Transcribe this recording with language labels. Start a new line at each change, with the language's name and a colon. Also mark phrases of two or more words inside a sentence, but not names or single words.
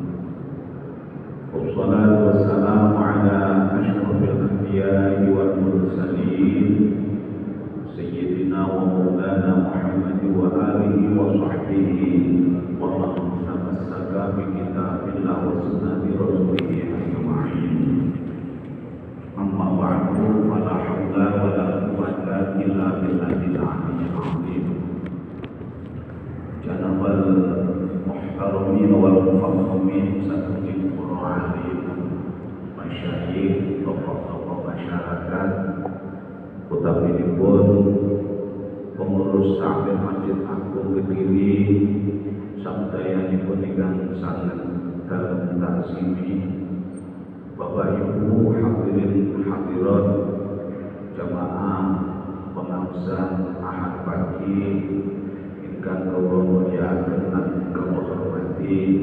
Arabic: والصلاة والسلام على أشرف الأنبياء والمرسلين سيدنا ومولانا محمد وآله وصحبه ومن تمسك بكتاب الله وسنة رسوله أجمعين. أما بعد فلا حول ولا قوة إلا بالله العلي العظيم. جناب المحترمين والمفخمين سادتي العالم masyayikh,
Indonesian: tokoh-tokoh masyarakat,
Javanese: utaminipun pengurus takmir Masjid Agung Kediri, samudayanipun ingkang sanget dalem taksimi, Bapak Ibu hadirin hadirat jamaah pengajian Ahad pagi ingkang kula mulyakaken lan kula hormati.